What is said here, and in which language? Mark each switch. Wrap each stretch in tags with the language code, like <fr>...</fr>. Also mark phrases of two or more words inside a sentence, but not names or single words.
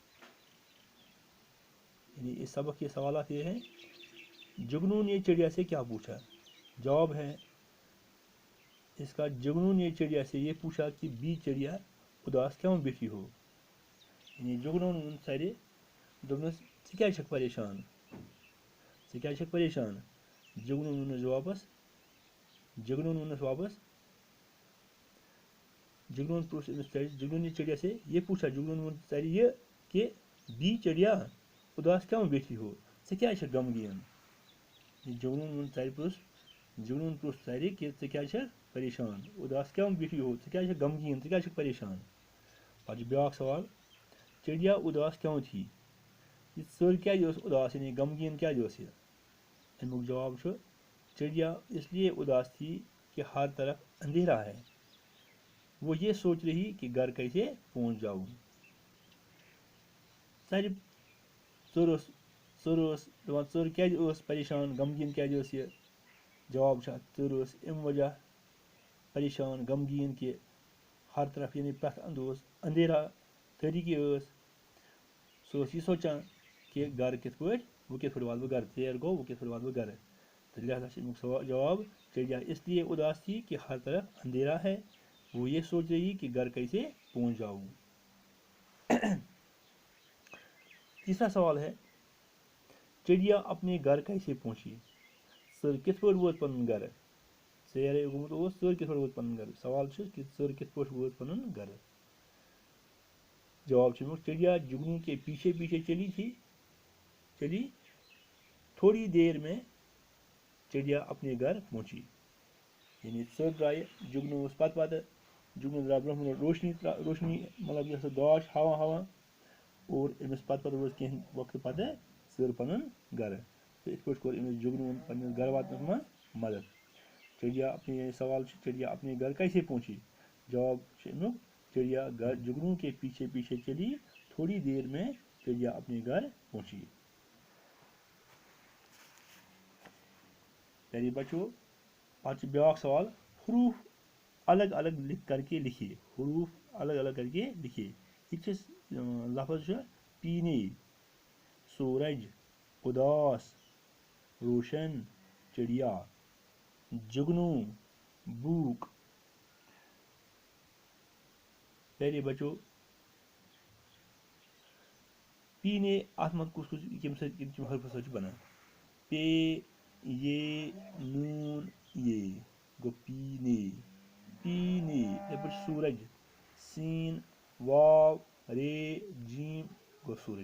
<ur>یعنی اس سبق کے سوالات یہ ہیں جگنو نے چڑیا سے کیا پوچھا. جواب ہے اس کا جگنو نے چڑیا سے یہ پوچھا کہ بی چڑیا اداس کیوں بیٹھی ہو.</ur> <ks>یعنی جگنو سارے دوپنس ژٕ کیٛازِ چھکھ پریشان.</ks> <ur>جگنو</ur> <ks>ووٚنُس واپس</ks> <ur>جگنو نے چڑیا سے یہ پوچھا.</ur> <ks>جگنو ووٚن ژَرِ</ks> <ur>یہ کہ بی چڑیا اداس کیوں بیٹھی ہو.</ur> <ks>ژٕ کیٛازِ چھکھ غمگیٖن. جگنو پرٛژھ ژَرِ کہ ژٕ کیٛازِ چھکھ پریشان</ks> <ur>اداس کیوں بیٹھی ہو.</ur> <ks>ژٕ کیٛازِ چھکھ غمگیٖن ژٕ کیٛازِ چھکھ پریشان. پتہٕ چھُ بیٛاکھ سوال</ks> <ur>چڑیا اداس کیوں تھی.</ur> <ks>یہ ژٔر کیٛازِ ٲس اداس یعنی غمگیٖن کیٛازِ ٲس یہِ. امیُک جواب چھُ</ks> <ur>چڑیا اس لیے اداس تھی کہ ہر طرف اندھیرا ہے. وہ یہ سوچ رہی کہ گھر کیسے پہنچ جاؤں.</ur> <ks>ژٔر کیٛازِ ٲس پریشان غمگیٖن کیٛازِ ٲس یہِ. جواب چھُ اَتھ ژٔر ٲس اَمہِ وجہ پریشان غمگیٖن کہ</ks> <ur>ہر طرف</ur> <ks>یعنی پرٛٮ۪تھ اندٕ اوس اندھیرا تٲریٖکی ٲس. سُہ ٲس یہِ سونٛچان کہ گھر کِتھ پٲٹھۍ واتہٕ بہٕ گھرٕ ژیر گوٚو وۄنۍ کِتھ پٲٹھۍ واتہٕ بہٕ گھرٕ. تہٕ لہذا چھُ امیُک جواب</ks> <ur>چڑیا اس لیے اداس تھی کہ ہر طرف اندھیرا ہے. وہ یہ سوچ رہی کہ گھر کیسے پہنچ جاؤں. تیسرا سوال ہے چڑیا اپنے گھر کیسے پہنچی.</ur> <ks>ژٔر کِتھ پٲٹھۍ وٲژ پنُن گھرٕ. ژیرے گوٚمُت اوس ژٔر کِتھ پٲٹھۍ وٲژ پنُن گھرٕ. سوال چھُ کہ ژٔر کِتھ پٲٹھۍ وٲژ پنُن گھرٕ. جواب چھُ امیُک</ks> <ur>چڑیا جگنو کے پیچھے پیچھے چلی تھوڑی دیر میں چڑیا اپنے گھر پہنچی.</ur> <ks>یعنی ژٔر درٛایہِ جگنو اوس پتہٕ جگنو درٛاو برونٛہہ روشنی مطلب یۄس گاش ہاوان اور أمِس پتہٕ وٲژ کینٛہہ وقتہٕ پتہٕ ژٔر پنُن گھرٕ. تہٕ یِتھ پٲٹھۍ کوٚر أمِس جگنوَن پنٛنِس گھرٕ واتنس منٛز مدد. سوال چھُ</ks> <ur>چڑیا اپنے گھر کیسے پہنچی.</ur> <ks>جواب چھُ امیُک</ks> <ur>چڑیا جگنو کے پیچھے پیچھے چلی تھوڑی دیر میں چڑیا اپنے گھر پہنچی. پیارے بچوں</ur> <ks>پتہٕ چھُ بیٛاکھ سوال</ks> <ur>حروف الگ الگ کر کے لکھیے.</ur> <ks>ییٚتہِ چھِ لفظ چھُ پیٖنے سورج اداس روشن چڑیا جگنو بوک.</ks> <ur>پیارے بچوں</ur> <ks>پیٖنے اتھ منٛز کُس کم حرفہٕ سۭتۍ چھُ بنان. پے یہ نوٗن یہ گوٚو پیٖنے. یِتھَے پٲٹھۍ چھُ سورج سیٖن واو رے جیٖم گوٚو سورج.</ks>